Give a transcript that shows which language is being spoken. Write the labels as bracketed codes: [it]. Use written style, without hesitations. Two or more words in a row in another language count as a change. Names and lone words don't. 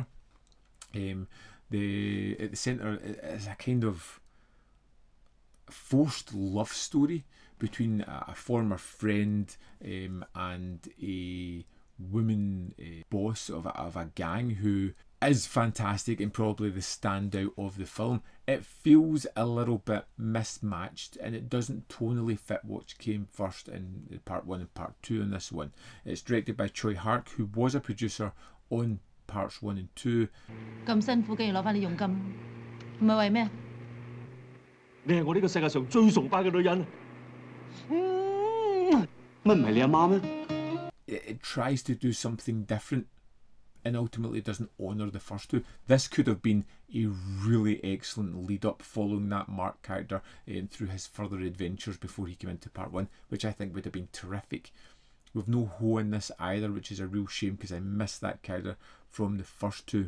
[en] At the centre is a kind of forced love story between a former friend and a woman boss of a gang who is fantastic and probably the standout of the film. It feels a little bit mismatched and it doesn't tonally fit what came first in part 1 and part 2 in this one. It's directed by Tsui Hark, who was a producer on parts 1 and 2. [yue] 咁辛苦，竟然攞返啲佣金，唔係為咩？你係我呢個世界上最崇拜嘅女人。乜唔係你阿媽咩？ [en] It tries to do something different and ultimately doesn't honour the first two. This could have been a really excellent lead up following that Mark character through his further adventures before he came into part 1, which I think would have been terrific. We've no Ho in this either, which is a real shame because I missed that character from the first two.